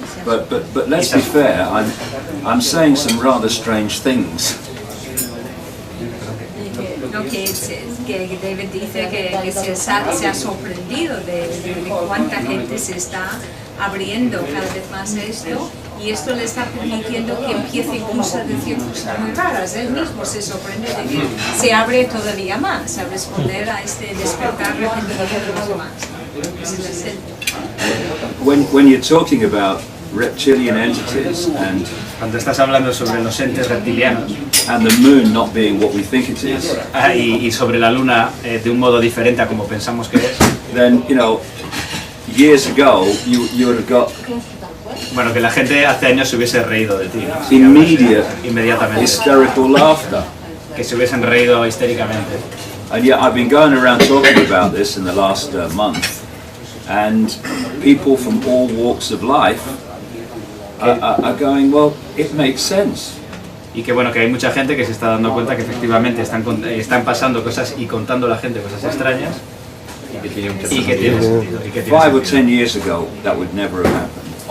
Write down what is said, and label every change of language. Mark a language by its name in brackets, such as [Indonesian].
[English] But let's be fair, I'm saying some rather strange things. [Spanish] No, que David dice que se ha sorprendido de cuánta gente se está abriendo cada vez más a esto, y esto le está permitiendo que empiece incluso a decir cosas muy raras. Él mismo se sorprende de que se abre todavía más a responder a este despertar repentino de los demás. Es el centro. [English] When you're talking about reptilian entities [Spanish] Cuando estás hablando sobre los entes reptilianos [English] and the moon not being what we think it is, [Spanish] y sobre la luna de un modo diferente a como pensamos que es, [English] then years ago you would have got [Spanish] bueno, que la gente hace años se hubiese reído de ti, ¿no? Inmediatamente, [English] hysterical laughter. [Spanish] que se hubiesen reído histéricamente. [English] And yet I've been going around talking about this in the last month, and people from all walks of life are going, well, it makes sense. [Spanish] Y que bueno, que hay mucha gente que se está dando cuenta que efectivamente están pasando cosas y contando a la gente cosas extrañas y que tiene sentido. [English] 5 or 10 years ago, that would never have happened.